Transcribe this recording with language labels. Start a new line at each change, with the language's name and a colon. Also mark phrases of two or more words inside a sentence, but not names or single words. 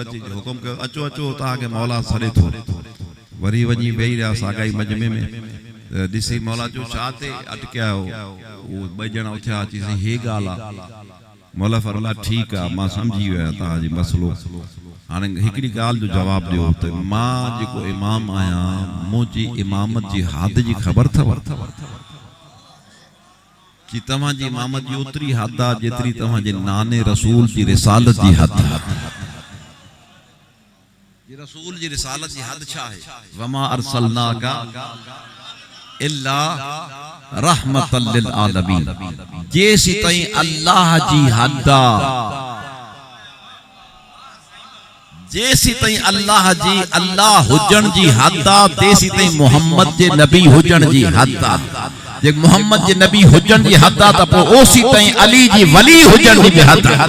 Sindhi: अची हुकुम कयो अचो अचो तव्हांखे मौला सड़े थो वरी वञी वेही रहिया सागाई मजमे में ॾिसी मौला चयो छा ते अटकिया आहियो उहे ॿई ॼणा उथिया अची हे ॻाल्हि आहे मौला फरमाया ठीकु आहे मां सम्झी वियो आहियां तव्हांजी मसइलो हाणे हिकिड़ी ॻाल्हि जो जवाबु ॾियो त मां जेको इमाम आहियां मुंहिंजी इमामत जी हद जी ख़बर अथव कि तव्हांजी इमामत जी ओतिरी हद आहे जेतिरी तव्हांजे नाने रसूल जी रिसालत जी हद आहे रसूल जी रिसालत जी हद छा आहे
Arabic: وما أرسلناك إلا رحمة للعالمين
Sindhi: जेसी ताईं अल्लाह जी हद जेसी ताईं अल्लाह हुजण जी हद तेसी ताईं मोहम्मद जे नबी हुजण जी हद जे मोहम्मद जे नबी हुजण जी हद त पोइ ओसी ताईं अली जी वली हुजण जी हद